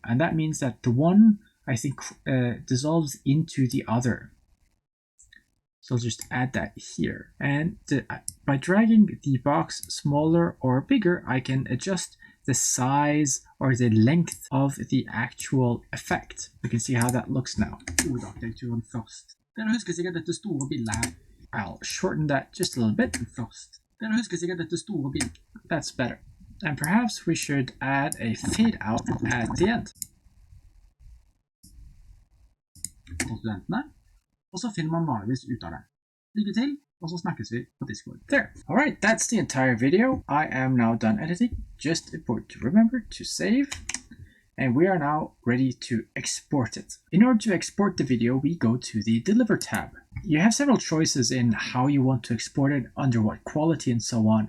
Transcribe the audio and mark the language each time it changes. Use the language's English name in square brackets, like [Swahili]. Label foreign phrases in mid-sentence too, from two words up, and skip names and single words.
[English] And that means that the one, I think, dissolves into the other. So I'll just add that here. And by dragging the box smaller or bigger, I can adjust the size or the length of the actual effect. You can see how that looks now. [Norwegian] Dere husker sikkert dette store bildet her. [English] I'll shorten that just a little bit first. [Norwegian] Dere husker sikkert dette store bildet. [English] That's better. And perhaps we should add a fade out at the end. [Norwegian] For studentene. Og så finner man vanligvis ut av det. Lykke til, og så snakkes vi på Discord. [English] There. Alright, that's the entire video. I am now done editing. Just important to remember to save. And we are now ready to export it. In order to export the video, we go to the Deliver tab. You have several choices in how you want to export it, under what quality and so on.